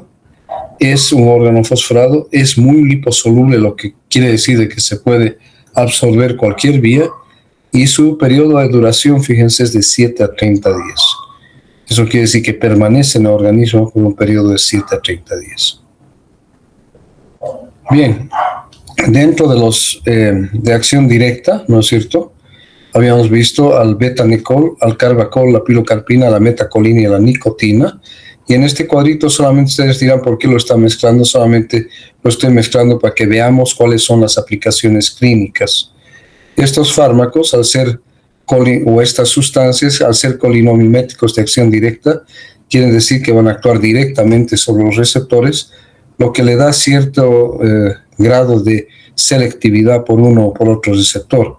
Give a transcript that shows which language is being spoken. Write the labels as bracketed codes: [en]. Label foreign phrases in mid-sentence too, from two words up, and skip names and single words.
[es] Es un órgano fosforado, es muy liposoluble, lo que quiere decir de que se puede absorber cualquier vía, y su periodo de duración, fíjense, es de 7 a 30 días. Eso quiere decir que permanece en el organismo por un periodo de 7 a 30 días. Bien, dentro de los de acción directa, ¿no es cierto? Habíamos visto al betanicol, al carbacol, la pilocarpina, la metacolina y la nicotina. Y en este cuadrito solamente ustedes dirán por qué lo está mezclando, solamente lo estoy mezclando para que veamos cuáles son las aplicaciones clínicas. Estos fármacos, al ser o estas sustancias, al ser colinamiméticos de acción directa, quieren decir que van a actuar directamente sobre los receptores, lo que le da cierto grado de selectividad por uno o por otro receptor.